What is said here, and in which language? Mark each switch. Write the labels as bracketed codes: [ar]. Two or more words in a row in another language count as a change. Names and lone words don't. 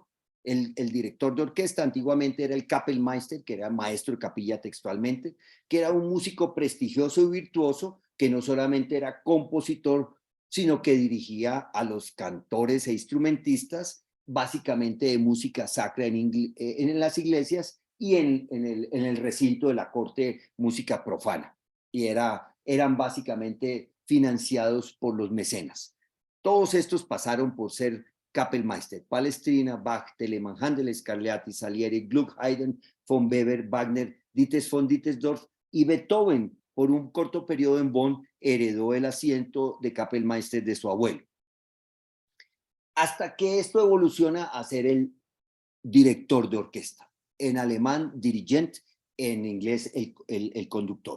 [es] El director de orquesta antiguamente era el Kapellmeister, que era maestro de capilla textualmente, que era un músico prestigioso y virtuoso, que no solamente era compositor, sino que dirigía a los cantores e instrumentistas, básicamente de música sacra en las iglesias y en el recinto de la corte, música profana. Y eran básicamente financiados por los mecenas. Todos estos pasaron por ser Kapellmeister: Palestrina, Bach, Telemann, Händel, Scarlatti, Salieri, Gluck, Haydn, von Weber, Wagner, Dietz von Dittersdorf y Beethoven. Por un corto periodo en Bonn heredó el asiento de Kapellmeister de su abuelo. Hasta que esto evoluciona a ser el director de orquesta. En alemán, Dirigent; en inglés, el conductor.